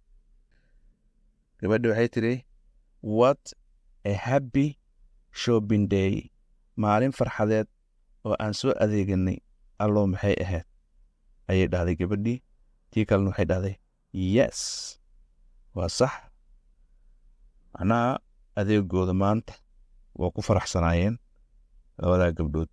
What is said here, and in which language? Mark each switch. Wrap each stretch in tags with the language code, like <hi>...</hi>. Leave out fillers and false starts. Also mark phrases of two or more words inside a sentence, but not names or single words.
<so>gabadhi waxay tiri</so> <en>what a happy shopping day,</en> <so>maalin farxadeed oo aan soo adeeganay allo maxay ahayd, ayay dhahday gabadhii. tii kalena waxay dhahday yes, waa sax. macnaha adeegooda maanta waa ku faraxsanaayeen labadaa gabdhood.</so>